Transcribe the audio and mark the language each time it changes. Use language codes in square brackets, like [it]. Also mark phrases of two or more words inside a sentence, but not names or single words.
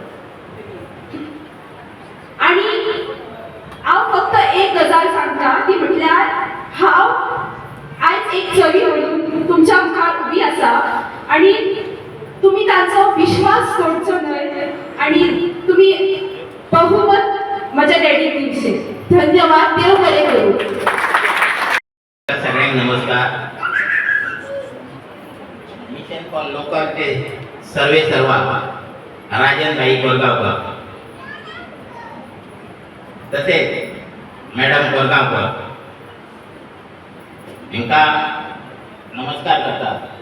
[kok] आणि हांव फक्त एक गजाल सांगता, ती म्हटल्यार हांव आयज एक चली म्हणून तुमच्या मुखार उबी आसा आणि तुम्ही तांचो विश्वास तोडचो न्हय आणि तुम्ही बहुमत म्हज्या डॅडीक दिवचे. धन्यवाद. देव बरें करूं. [mr] सगळ्यांना नमस्कार. मिशन फॉर लोकलचे सर्वा राजन भाई कोरगावकर, तसेच मॅडम कोरगावकर यांका नमस्कार करतात.